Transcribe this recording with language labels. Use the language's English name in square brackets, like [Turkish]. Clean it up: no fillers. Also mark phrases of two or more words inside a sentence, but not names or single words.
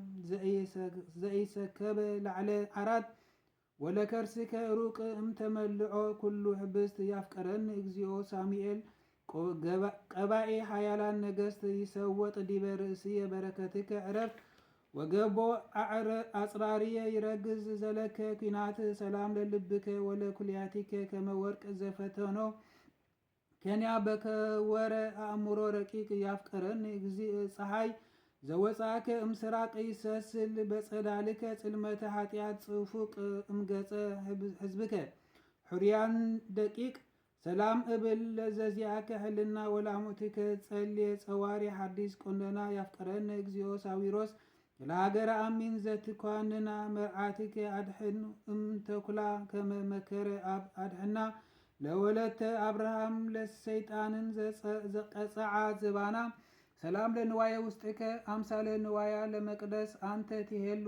[Geez] ዘኢሰከበ ላዕለ ዓራት ወለከርስከ ሩቅ እምተመልዖ ኩሉ ሕብስት ያፍቀረኒ እግዚኦ ሳሙኤል ቀባኤ ሓያላን ነገስት ይሰወጥ ዲበ ርእስየ በረከትከ ዕረፍ ወገቦ አጽራርየ ይረግዝ ዘለከ ኩናት ሰላም ለልብከ ወለኩልያቲከ ከመወርቅ ዘፈተኖ ከንያ በከወረ አእምሮ ረቂቅ ያፍቀረኒ እግዚእ ፀሐይ ዘወፃከ እምስራቅ ይሰስል በጸዳልከ ጽልመተ ኃጢአት ጽፉቅ እምገጸ ሕዝብከ ሕርያን ደቂቅ ሰላም እብል ለዘዚአከ ሕልና ወላሙትከ ጸልየ ጸዋሪ ሓዲስ ቆንደና ያፍቀረኒ እግዚኦ ሳዊሮስ ለሃገረ አሚን ዘትኳንና መርዓትከ አድሕን እምተኩላ ከመመከረ አድሕና ለወለተ አብርሃም ለሰይጣንን ዘቀጸዓ ዝባና ሰላም ለንዋየ ውስጥከ አምሳለ ንዋያ ለመቅደስ አንተ ትሄሉ